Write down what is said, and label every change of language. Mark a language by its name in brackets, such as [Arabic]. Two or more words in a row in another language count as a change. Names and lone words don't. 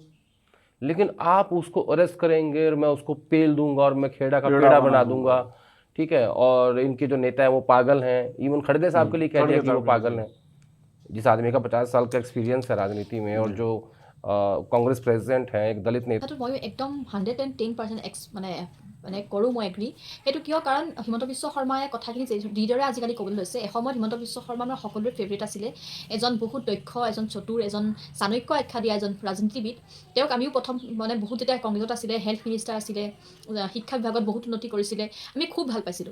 [Hindi] लेकिन आप उसको अरेस्ट करेंगे और मैं उसको पेल दूंगा और मैं खेड़ा का पेड़ा बना दूंगा, ठीक है, और इनके जो नेता हैं वो पागल हैं। इवन खड़गे साहब के लिए कह दिया कि वो पागल हैं, जिस आदमी का 50 साल का एक्सपीरियंस है राजनीति में, और जो कांग्रेस प्रेसिडेंट हैं, एक दलित नेता। [Assamese] মই একদম 110% মানে মানে কৰোঁ মই এগ্ৰী। সেইটো কিয়, কাৰণ হিমন্ত বিশ্ব শৰ্মাই কথাখিনি যিদৰে আজিকালি ক'বলৈ লৈছে, এসময়ত হিমন্ত বিশ্ব শৰ্মা আমাৰ সকলোৰে ফেভৰেট আছিলে। এজন বহুত দক্ষ, এজন চতুৰ, এজন চাণক্য আখ্যা দিয়া এজন ৰাজনীতিবিদ। তেওঁক আমিও প্ৰথম মানে বহুত যেতিয়া কংগ্ৰেছত আছিলে, [English] health minister [Assamese] আছিলে, শিক্ষা বিভাগত বহুত উন্নতি কৰিছিলে, আমি খুব ভাল পাইছিলোঁ।